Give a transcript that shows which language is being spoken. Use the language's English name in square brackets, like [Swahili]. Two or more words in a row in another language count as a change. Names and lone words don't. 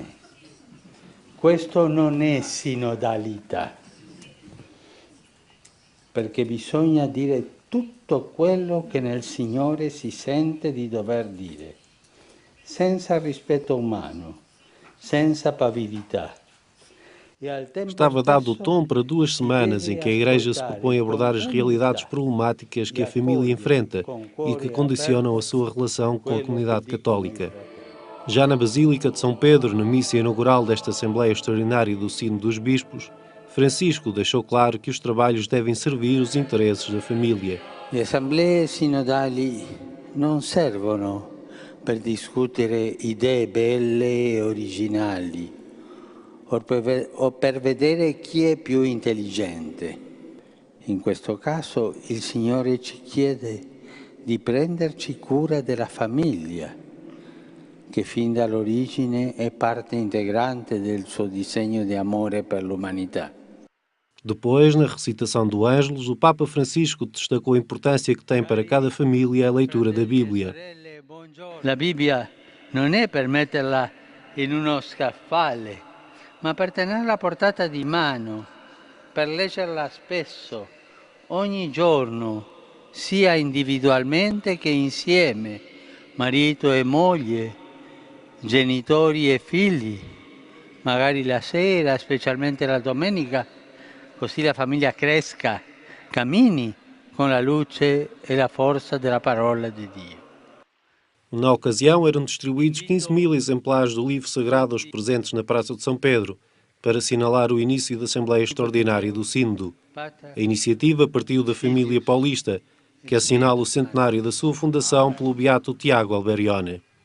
[Italian] Questo non è sinodalità, perché bisogna dire tutto quello che nel Signore si sente di dover dire, senza rispetto umano, senza pavidità. [Portuguese] Estava dado o tom para 2 semanas em que a Igreja se propõe abordar as realidades problemáticas que a família enfrenta e que condicionam a sua relação com a comunidade católica. Já na Basílica de São Pedro, na missa inaugural desta Assembleia Extraordinária do Sínodo dos Bispos, Francisco deixou claro que os trabalhos devem servir os interesses da família. [Italian] Le assemblee sinodali non servono per discutere idee belle e originali, o per vedere chi è più intelligente. In questo caso il Signore ci chiede di prenderci cura della famiglia, che fin dall'origine è parte integrante del suo disegno di amore per l'umanità. [Portuguese] Depois, na recitação do Ângelus, o Papa Francisco destacou a importância que tem para cada família a leitura da Bíblia. [Italian] La Bibbia non è per metterla in uno scaffale, ma per tenerla a portata di mano, per leggerla spesso, ogni giorno, sia individualmente che insieme, marito e moglie, genitori e figli, magari la sera, specialmente la domenica, così la famiglia cresca, cammini con la luce e la forza della parola di Dio. [Portuguese] Na ocasião, eram distribuídos 15.000 exemplares do livro sagrado aos presentes na Praça de São Pedro, para assinalar o início da Assembleia Extraordinária do Sínodo. A iniciativa partiu da família paulista, que assinala o centenário da sua fundação pelo beato Tiago Alberione.